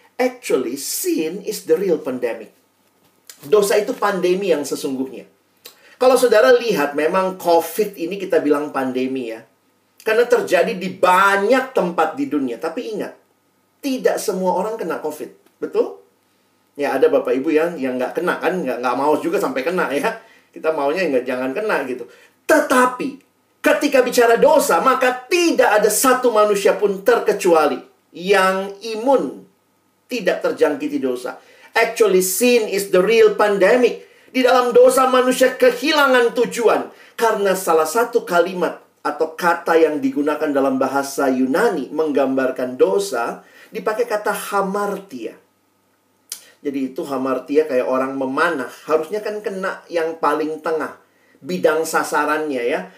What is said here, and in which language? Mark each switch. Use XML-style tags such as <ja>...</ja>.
<en>Actually, sin is the real pandemic.</en> <id>Dosa itu pandemi yang sesungguhnya. Kalau saudara lihat, memang COVID ini kita bilang pandemi ya. Karena terjadi di banyak tempat di dunia. Tapi ingat, tidak semua orang kena COVID. Betul? Ya ada bapak ibu yang nggak kena kan. Nggak mau juga sampai kena ya. Kita maunya jangan kena gitu. Tetapi, ketika bicara dosa, maka tidak ada satu manusia pun terkecuali yang imun tidak terjangkiti dosa.</id> <en>Actually, sin is the real pandemic.</en> <id>Di dalam dosa manusia kehilangan tujuan. Karena salah satu kalimat atau kata yang digunakan dalam bahasa Yunani menggambarkan dosa, dipakai kata hamartia. Jadi itu hamartia kayak orang memanah. Harusnya kan kena yang paling tengah, bidang sasarannya ya.</id>